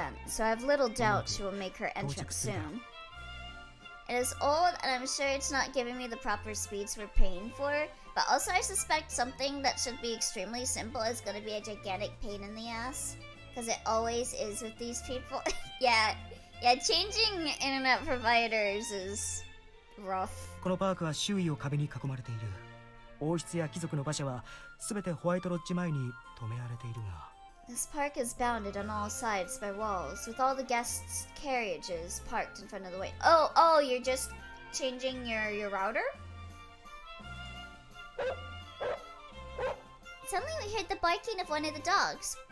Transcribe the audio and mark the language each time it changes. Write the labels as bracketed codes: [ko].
[en] event, so I have little doubt she will make her entrance soon. It is old, and I'm sure it's not giving me the proper speeds we're paying for, but also I suspect something that should be extremely simple is gonna be a gigantic pain in the ass. Because it always is with these people. Yeah, Yeah, changing internet providers is rough. [ja] このパークは周囲を壁に囲まれている。王室や貴族の馬車は全てホワイトロッジ前に止められているが。 [en] This park is bounded on all sides by walls, with all the guests' carriages parked in front of the way. Oh, you're just changing your router? Suddenly we heard the barking of one of the dogs.